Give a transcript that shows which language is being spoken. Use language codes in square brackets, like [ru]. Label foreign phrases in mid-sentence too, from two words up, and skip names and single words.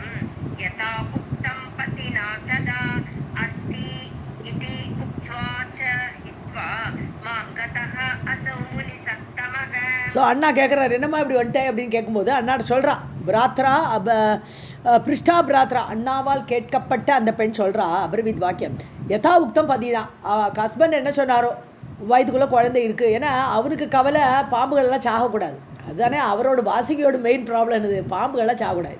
[sa] यथा उक्तं पतिना तदा अस्ति इति उक्त्वा च हित्वा मां गतः असौ मुनिसत्तमः. [ta] ஸோ அண்ணா கேட்குறாரு, என்னம்மா இப்படி வந்துட்டேன் அப்படின்னு கேட்கும்போது அண்ணாட்ட சொல்கிறான், [sa] भ्रात्रा पृष्टा भ्रात्रा, [ta] அண்ணாவால் கேட்கப்பட்ட அந்த பெண் சொல்கிறா [sa] अब्रवीत् वाक्यम्, यथा उक्तं पतिना, [ta] ஹஸ்பண்ட் என்ன சொன்னாரோ, வயதுக்குள்ளே குழந்தை இருக்குது. ஏன்னா அவருக்கு கவலை பாம்புகள்லாம் சாகக்கூடாது, அதுதானே அவரோட வாசுகியோட [en] main problem [ta] என்னது, பாம்புகள்லாம் சாகக்கூடாது.